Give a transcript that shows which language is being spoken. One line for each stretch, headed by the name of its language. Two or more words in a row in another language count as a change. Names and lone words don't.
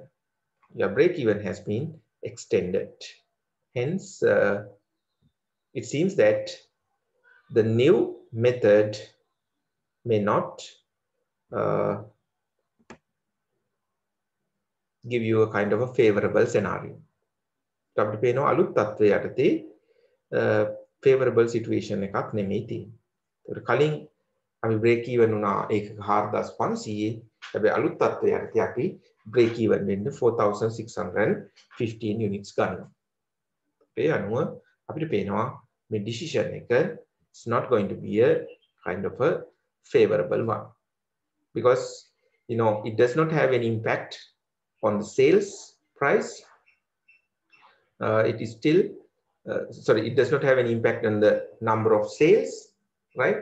English: Your break even has been extended. Hence, it seems that the new method may not give you a kind of a favorable scenario.
Sinhala: අපිට පේනවා අලුත් තත්ත්වය යටතේ
English: favorable situation
Sinhala: එකක් නෙමෙයි තියෙන්නේ. ඒකට කලින් අපි
English: break even
Sinhala: වුණා ඒක 4,500. හැබැයි අලුත් තත්ත්වය යටතේ අපි
English: break even
Sinhala: වෙන්න 4,615 units ගන්නවා. ඒ අනුව අපිට පේනවා මේ decision එක
English: is not going to be a kind of a favorable one, because it does not have any impact on the sales price. It is still it does not have any impact on the number of sales, right?